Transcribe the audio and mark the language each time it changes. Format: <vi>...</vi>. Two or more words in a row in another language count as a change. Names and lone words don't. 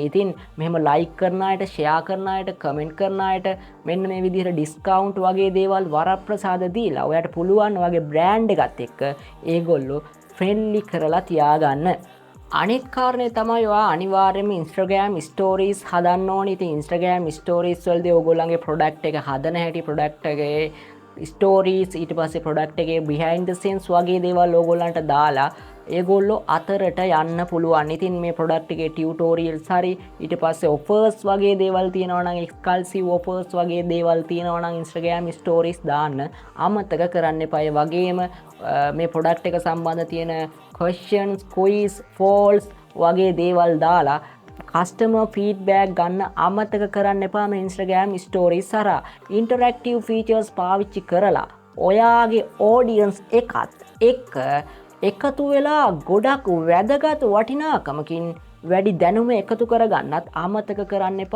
<si>ඉතින් මෙහෙම ලයික් කරන අයට, ෂෙයා කරන අයට, කමෙන්ට් කරන අයට මෙන්න මේ විදිහට ඩිස්කවුන්ට් වගේ දේවල් වරප්‍රසාද දීලා ඔයාට පුළුවන් ඔයාගේ බ්‍රෑන්ඩ් එකත් එක්ක ඒගොල්ලෝ ෆ්‍රෙන්ඩ්ලි කරලා තියාගන්න. අනෙක් කාරණේ තමයි ඔයා අනිවාර්යයෙන්ම Instagram stories හදන්න ඕනේ. ඉතින් Instagram stories වලදී ඕගොල්ලන්ගේ product එක හදන හැටි, product එකේ stories, ඊට පස්සේ product එකේ</si> <en>behind the scenes</en> <si>වගේ දේවල් ඕගොල්ලන්ට දාලා ඒගොල්ලෝ අතරට යන්න පුළුවන්. ඉතින් මේ product එකේ tutorials හරි, ඊට පස්සේ offers වගේ දේවල් තියෙනවා නම්,</si> <en>exclusive offers</en> <si>වගේ දේවල් තියෙනවා නම් Instagram stories දාන්න අමතක කරන්න එපා. ඒ වගේම මේ product එක සම්බන්ධ තියෙන</si> <en>questions, quiz, polls</en> <si>වගේ දේවල් දාලා</si> <en>customer feedback</en> <si>ගන්න අමතක කරන්න එපා. මේ Instagram stories හරහා</si> <en>interactive features</en> <si>පාවිච්චි කරලා ඔයාගේ audience එකත් එක්ක එකතු වෙලා ගොඩක් වැදගත් වටිනාකමකින් වැඩි දැනුම එකතු කරගන්නත් අමතක කරන්න එපා.</si>